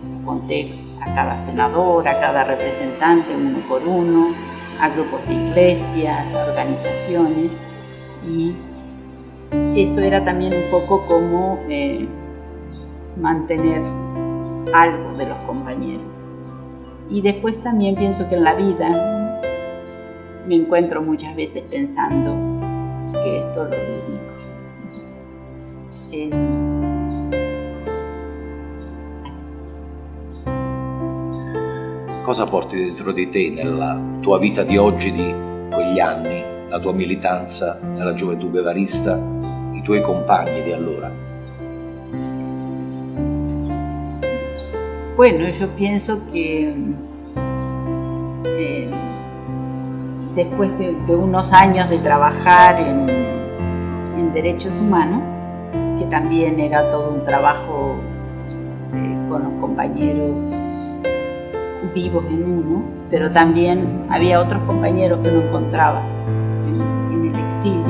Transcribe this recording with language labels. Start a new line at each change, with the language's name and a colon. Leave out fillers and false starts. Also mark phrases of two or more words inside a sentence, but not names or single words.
Spanish: Conté a cada senador, a cada representante, uno por uno, a grupos de iglesias, a organizaciones, y eso era también un poco como mantener algo de los compañeros. Y después también pienso que en la vida me encuentro muchas veces pensando que esto lo dedico. Así.
Italian: Cosa porti dentro di te nella tua vita di oggi, di quegli anni, la tua militanza nella gioventù guevarista, i tuoi compagni di allora?
Spanish: Bueno, yo pienso que después de unos años de trabajar en derechos humanos, que también era todo un trabajo con los compañeros vivos en uno, pero también había otros compañeros que no encontraba en el exilio.